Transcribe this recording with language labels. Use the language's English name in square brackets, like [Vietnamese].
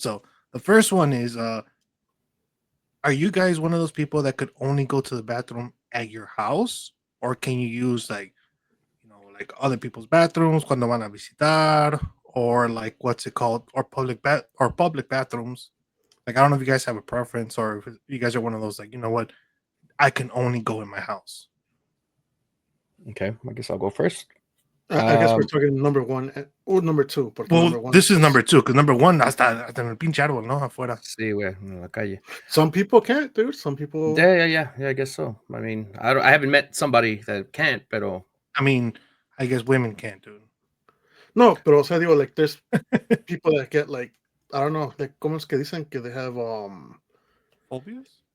[English] So the first one is, are you guys one of those people that could only go to the bathroom at your house, or can you use like, you know, like other people's bathrooms [Spanish] cuando van a visitar, [English] or like what's it called, or public bathrooms? Like I don't know if you guys have a preference, or if you guys are one of those like, you know what, I can only go in my house. Okay, I guess I'll go first. I guess we're talking number one or number two. Well, number one this is number two, because number one [Spanish] hasta en el pinche árbol, ¿no? Afuera. Sí, güey, en la calle. [English] Some people can't, dude. Some people. Yeah, I guess so. I mean, I haven't met somebody that can't, pero. I mean, I guess women can't, dude. [Spanish] No, pero o sea, digo, [English] like, there's people that get like, I don't know, like, [Spanish] ¿cómo es que dicen que [English] they have phobias?